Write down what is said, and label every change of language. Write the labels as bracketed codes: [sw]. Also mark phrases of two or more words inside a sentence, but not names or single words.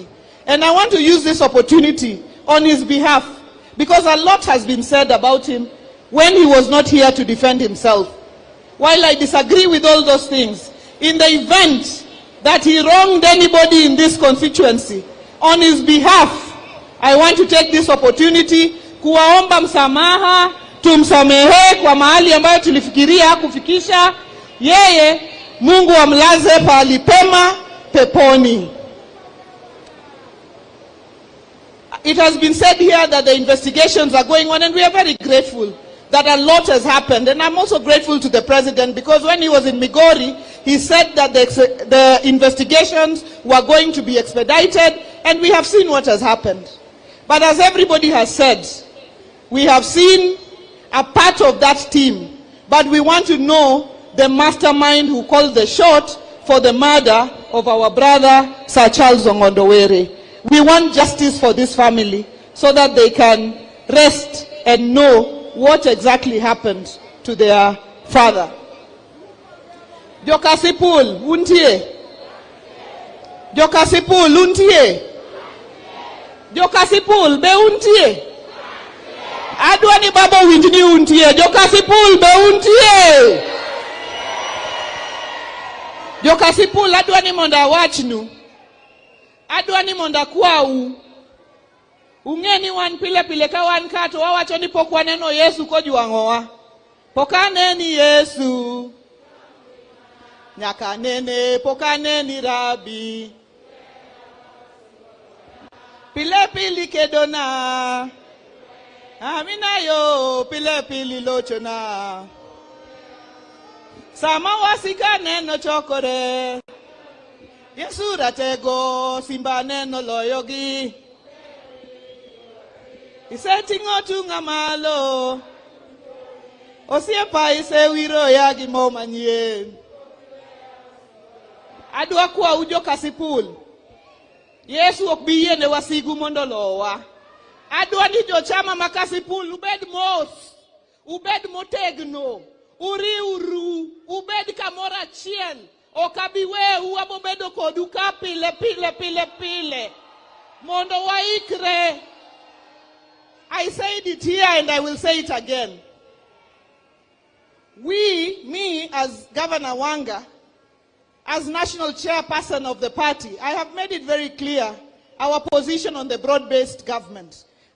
[en] And I want to use this opportunity on his behalf, because a lot has been said about him when he was not here to defend himself. While I disagree with all those things, in the event that he wronged anybody in this constituency, on his behalf, I want to take this opportunity [sw] kuwaomba msamaha, tumsamehe kwa mahali ambayo tulifikiria kufikisha. Yeye, Mungu amlaze pahali pema peponi. [en] It has been said here that the investigations are going on, and we are very grateful that a lot has happened. And I'm also grateful to the president, because when he was in Migori, he said that the investigations were going to be expedited, and we have seen what has happened. But as everybody has said, we have seen a part of that team, but we want to know the mastermind who called the shot for the murder of our brother, Sir Charles Ong'ondo Were. We want justice for this family so that they can rest and know what exactly happened to their father. [luo] Kasipul, untie. Kasipul, untie. Kasipul, be untie. Adwani baba winjini untie. Kasipul, be untie. Kasipul, adwani monda wachnu. Adwani monda kwau. Ungeni wan pile pile ka wan kato wawacho ni pok waneno Yesu kojuang'owa. Pokaneni Yesu. Nyaka nene pokaneni Rabi. Pile pili kedona. Amina yo pile pili lochona. Sama wasika neno chokore. Yesu ratego simba neno loyogi. Isetingo tunga malo. Osiepa ise wiro ya gimo manyien. Adwa kwa ujo Kasipul. Yesu ok bi yene wasigu mondo lowa. Adwa ni jo chama ma Kasipul ubed mos. Ubed motegno. Uri uru. Ubed kamora chiel. Okabiwe uabobedo koduka pile. Mondo waikre. [en] I said it here and I will say it again. Me as Governor Wanga, as national chairperson of the party, I have made it very clear our position on the broad-based government.